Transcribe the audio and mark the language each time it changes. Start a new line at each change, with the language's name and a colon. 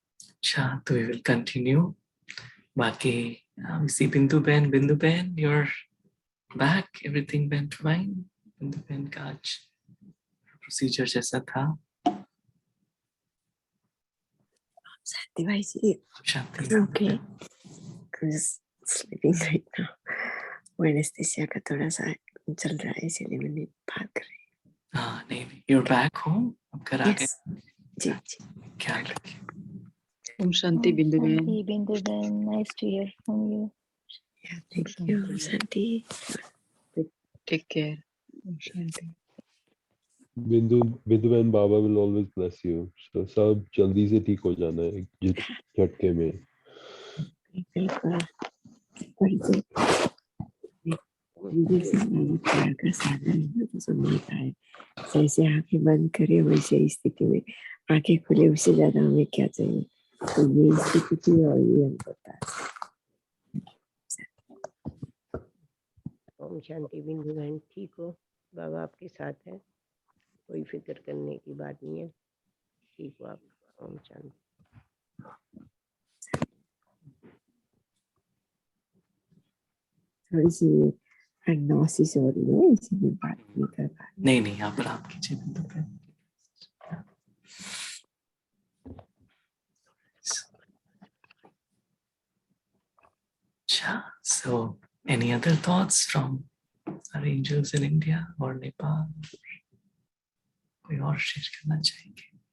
Hindi: अच्छा, तो
English: we will continue.
Hindi: बाकी
English: we see Bindu Ben, you're back. Everything went fine.
Hindi: Bindu Ben का आज procedure जैसा था. Shanti bhai ji, Shanti.
English: okay. I'm just sleeping right now.
Hindi: वो anesthesia का थोड़ा सा चल रहा है इसलिए मैंने बात कर रही हाँ, नहीं,
English: you're back home.
Hindi: अब घर आ गए.
English: Yes.
Hindi: जी जी. ख्याल रखिए. ओम शांति बिंदु बहन।
English: Shanti, Bindu Ben, nice to hear from you. Yeah, thank you, Shanti.
Hindi: Take care. Om Shanti.
English: Bindu Baba will always bless you. So
Hindi: सब जल्दी से ठीक हो जाना है एक झटके में. बिल्कुल। पर जैसे प्यार का साधन है तो सुनने का है। जैसे आंखें बंद करे वैसे स्थिति में आंखें खुले उससे ज्यादा हमें क्या चाहिए। तो ये स्थिति थी और ये हमको था। ओम शांति बिंदु बहन, ठीक हो? बाबा आपके साथ है, कोई फिक्र करने की बात नहीं है, ठीक हो आप? ओम शांति। थोड़ी सी नॉसिस हो रही है इसलिए बात नहीं कर पा रही। नहीं, आप आराम कीजिए बिंदु Ben.
English: So any other thoughts from our angels in India or Nepal?
Hindi: कोई और शेयर करना चाहेंगे?